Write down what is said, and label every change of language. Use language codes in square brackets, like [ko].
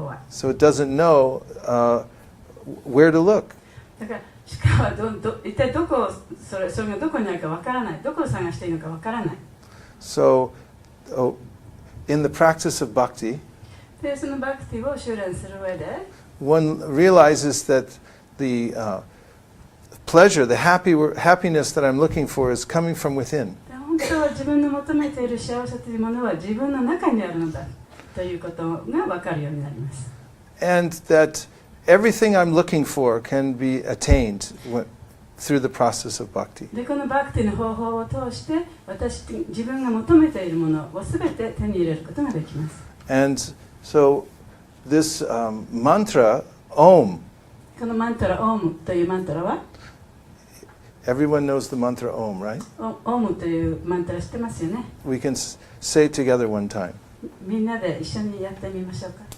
[en] So it doesn't know where to look. [ja] 鹿は一体どこをそれがどこにあるかわからない。どこを探していいのかわからない。 [en] So, in the practice of bhakti, [ja] で、そのバクティを修練する上で、 [en] one realizes that the pleasure, the happiness that I'm looking for is coming from within. [ja] 本当は自分の求めている幸せというものは自分の中にあるのだということが分かるようになります。 [en] And that everything I'm looking for can be attained through the process of bhakti. [ja] で、このバクティの方法を通して自分が求めているものをすべて手に入れることができます。 [en] And so this mantra, Om, [ja] このマントラ、オームというマントラは、 [en] everyone knows the mantra Om, right? [ja] オームというマントラ知ってますよね。 [en] We can say it together one time. [ja] みんなで一緒にやってみましょうか。